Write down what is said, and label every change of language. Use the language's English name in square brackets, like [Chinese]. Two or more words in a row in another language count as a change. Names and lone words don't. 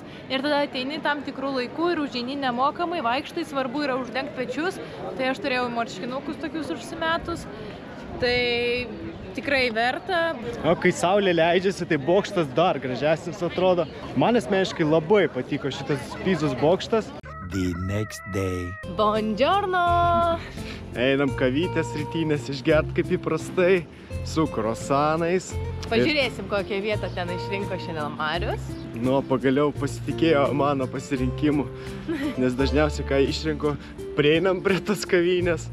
[Lithuanian] Ir tada ateini tam tikrų laikų ir užeini nemokamai, vaikštai, svarbu yra uždengti pečius. Tai aš turėjau marškinukus tokius užsimetus. Tai tikrai verta. O kai saulė leidžiasi, tai bokštas dar gražesnis atrodo. Man asmeniškai labai patiko šitas Pizos bokštas. [English] The next day. [Italian] Buongiorno! [Lithuanian] Einam kavytės rytinės išgert kaip įprastai, su krosanais. Pažiūrėsim, kokią vietą ten išrinko šiandien Marius. Nu, pagaliau pasitikėjo mano pasirinkimu, nes dažniausiai, ką išrinko, prieinam prie tas kavynės.